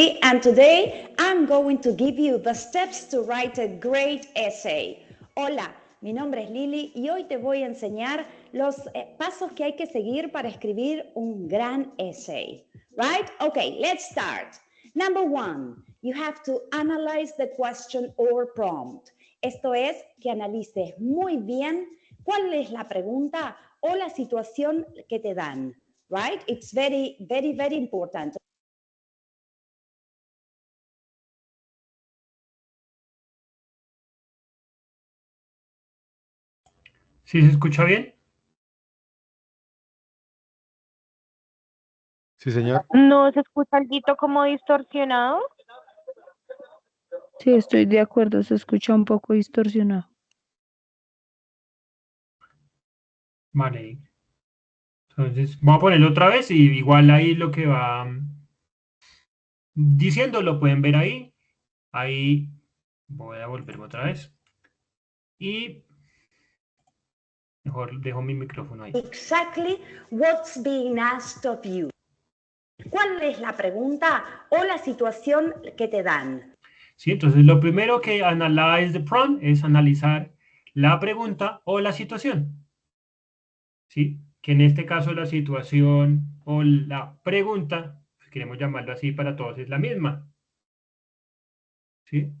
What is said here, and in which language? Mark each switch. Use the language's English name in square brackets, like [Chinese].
[English] And today I'm going to give you the steps to write a great essay. [Spanish] Hola, mi nombre es Lili y hoy te voy a enseñar los pasos que hay que seguir para escribir un gran essay. [English] Right? Okay, let's start. Number 1, you have to analyze the question or prompt. [Spanish] Esto es que analices muy bien cuál es la pregunta o la situación que te dan. [English] Right? It's very, very, very important. [Spanish] ¿Sí se escucha bien? Sí, señor. ¿No se escucha algo como distorsionado? Sí, estoy de acuerdo, se escucha un poco distorsionado. Vale. Entonces, voy a ponerlo otra vez y igual ahí lo que va diciendo lo pueden ver ahí. Ahí voy a volverme otra vez. Y mejor dejo mi micrófono ahí. [English] Exactly what's being asked of you. [Spanish] ¿Cuál es la pregunta o la situación que te dan? Sí, entonces lo primero que [English] analyze the prompt [Spanish] es analizar la pregunta o la situación. ¿Sí? Que en este caso la situación o la pregunta, si queremos llamarlo así para todos, es la misma. ¿Sí?